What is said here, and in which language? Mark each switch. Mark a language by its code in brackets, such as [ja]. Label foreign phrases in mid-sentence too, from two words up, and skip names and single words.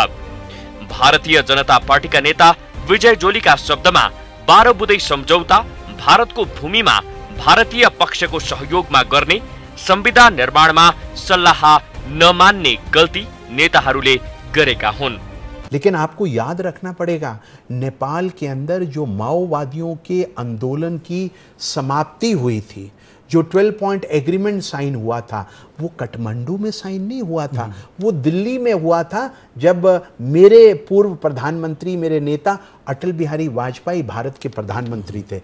[ne] भारतीय जनता पार्टीका नेता विजय जोलीका शब्दमा 12 बुँदै सम्झौता भारतको भूमिमा भारतीय पक्षको सहयोगमा गर्ने संविधान निर्माणमा सल्लाह नमान्ने गल्ती नेताहरूले गरेका हुन्। [hi] लेकिन आपको याद रखना पड़ेगा, नेपाल के अंदर जो माओवादियों के आंदोलन की समाप्ति हुई थी, जो 12 [en] point agreement sign [hi] हुआ था वो काठमांडू में साइन नहीं हुआ था, वो दिल्ली में हुआ था जब मेरे पूर्व प्रधानमंत्री, मेरे नेता अटल बिहारी वाजपेयी भारत के प्रधानमंत्री थे।